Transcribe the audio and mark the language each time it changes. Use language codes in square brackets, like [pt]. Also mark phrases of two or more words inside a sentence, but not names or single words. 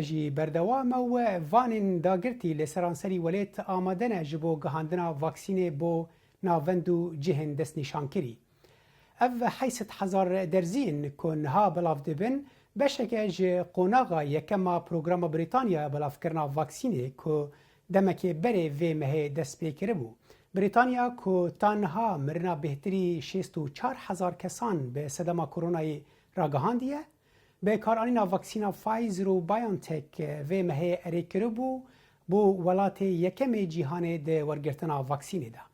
[ku] جی بەردەوامە و وانین داگرتی لە سەرانسەری وەلێت ئامادەنە ji بۆ گەهاندنا ڤاکسینێ بۆ ناوەند و جihên destnîşankirî. Ev 800,000 derzîn ku niha belav dibin beşeke ji qonaxa yekema programa Brîtanya belavkirina vaksînê ku demekê berê vê mehê dest pê kiribû. Brîtanya ku ta niha mirina bêhtirî 64,000 kesan bi sedema koronayê ragihandiye bi karanîna vaksîna Pfizer û BioNTech vê mehê erê kiribû bû welatê yekemê cîhanê di wergirtina vaksînê de.